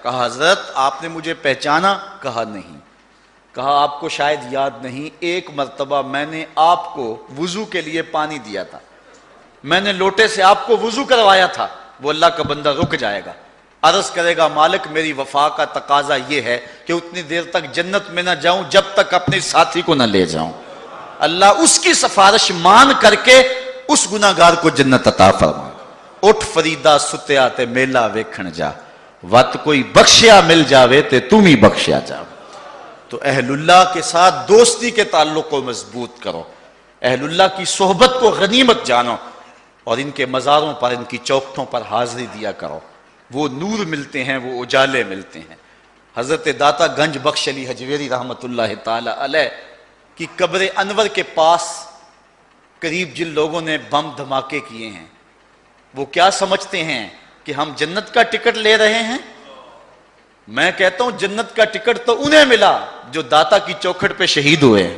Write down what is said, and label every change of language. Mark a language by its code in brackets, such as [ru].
[ur] کہا حضرت آپ نے مجھے پہچانا؟ کہا نہیں. کہا آپ کو شاید یاد نہیں، ایک مرتبہ میں نے آپ کو وضو کے لیے پانی دیا تھا، میں نے لوٹے سے آپ کو وضو کروایا تھا. وہ اللہ کا بندہ رک جائے گا، عرض کرے گا مالک میری وفا کا تقاضا یہ ہے کہ اتنی دیر تک جنت میں نہ جاؤں جب تک اپنے ساتھی کو نہ لے جاؤں. اللہ اس کی سفارش مان کر کے اس گناہگار کو جنت عطا فرما. [pa] اٹھ فریدا ستیا تے میلا ویکھن جا، وت کوئی بخشیا مل جاوے تے تم ہی بخشیا جا. [ur] تو اہل اللہ کے ساتھ دوستی کے تعلق کو مضبوط کرو، اہل اللہ کی صحبت کو غنیمت جانو، اور ان کے مزاروں پر ان کی چوکھٹوں پر حاضری دیا کرو. وہ نور ملتے ہیں، وہ اجالے ملتے ہیں. حضرت داتا گنج بخش علی حجویری رحمۃ اللہ تعالی علیہ کی قبر انور کے پاس قریب جن لوگوں نے بم دھماکے کیے ہیں وہ کیا سمجھتے ہیں کہ ہم جنت کا ٹکٹ لے رہے ہیں؟ میں کہتا ہوں جنت کا ٹکٹ تو انہیں ملا جو داتا کی چوکھٹ پہ شہید ہوئے.